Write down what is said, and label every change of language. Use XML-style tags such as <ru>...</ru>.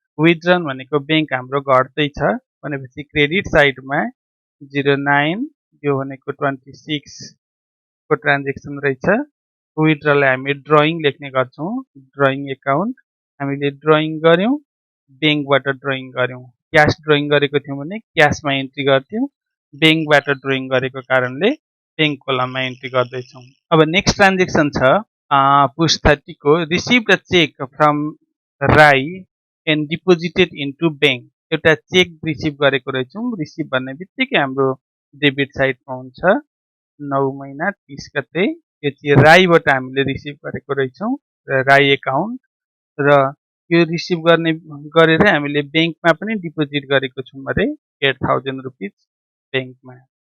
<ne>विथड्रन भनेको बैंक हाम्रो घट्दैछ भनेपछि क्रेडिट साइडमा 09 यो भनेको 26 को ट्रान्जेक्सन रहेछ। विथड्रलाई हामी ड्रइङ लेख्ने गर्छौँ। ड्रइङ एकाउन्ट हामीले ड्रइङ गर्यौँ, बैंकबाट ड्रइङ गर्यौँ। क्यास ड्रइङ गरेको थियौँ भने क्यासमा एन्ट्री गर्थ्यौँ, बैंकबाट ड्रइङ गरेको कारणले बैंक कोलममा एन्ट्री गर्दैछौँ। अब नेक्स्ट ट्रान्जेक्सन छ पुस 30 को</ne> <en>Receive the cheque from Rai and deposited into bank.</en> <ne>एउटा चेक रिसिभ गरेको रहेछौँ। रिसिभ भन्ने बित्तिकै हाम्रो डेबिट साइडमा हुन्छ 9 महिना 30 गते। यो चाहिँ राईबाट हामीले रिसिभ गरेको रहेछौँ राई एकाउन्ट र यो रिसिभ गरेर हामीले बैंकमा पनि डिपोजिट गरेको छौँ अरे 8,000 रुपिज बैंकमा।</ne>